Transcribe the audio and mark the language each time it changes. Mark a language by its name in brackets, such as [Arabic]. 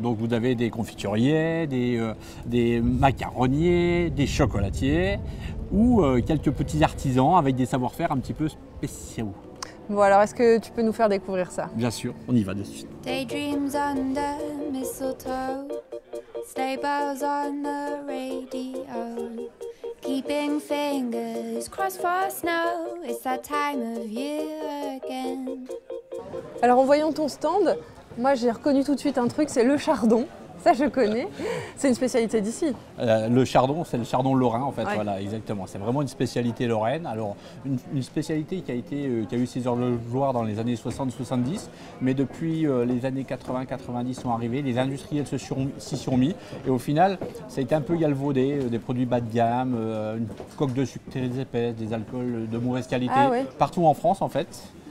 [French] Donc vous avez des confituriers, des macaronniers, des chocolatiers ou quelques petits artisans avec des savoir-faire un petit peu spéciaux. Bon alors, est-ce que tu peux nous faire découvrir ça? Bien sûr, on y va de suite. [English] Daydreams under mistletoe, sleigh bells on the radio, keeping fingers crossed for snow, it's that time of year again. [French] Alors en voyant ton stand, moi j'ai reconnu tout de suite un truc, c'est le chardon. Ça je connais, c'est une spécialité d'ici. Le chardon, c'est le chardon lorrain en fait, voilà exactement. C'est vraiment une spécialité lorraine. Alors une spécialité qui a eu ses heures de gloire dans les années 60-70, mais depuis les années 80-90 sont arrivés, les industriels s'y sont mis et au final ça a été un peu galvaudé, des produits bas de gamme, une coque de sucre très épaisse, des alcools de mauvaise qualité, partout en France en fait.